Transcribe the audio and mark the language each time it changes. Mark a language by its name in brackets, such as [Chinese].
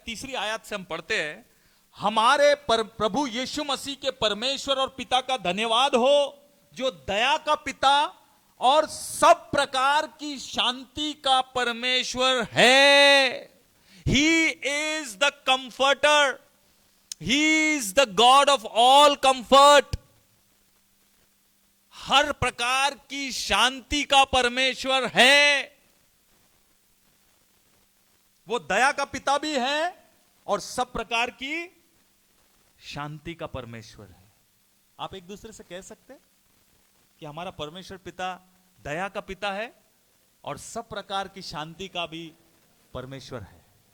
[Hindi] तीसरी आयत से हम पढ़ते हैं, हमारे प्रभु यीशु मसीह के परमेश्वर और पिता का धन्यवाद हो, जो दया का पिता और सब प्रकार की शांति का परमेश्वर है। [English] He is the comforter. He is the God of all comfort. [Hindi] हर प्रकार की शांति का परमेश्वर है। वो दया का पिता भी है और सब प्रकार की शांति का परमेश्वर है। आप एक दूसरे से कह सकते हैं कि हमारा परमेश्वर पिता दया का पिता है और सब प्रकार की शांति का भी परमेश्वर है?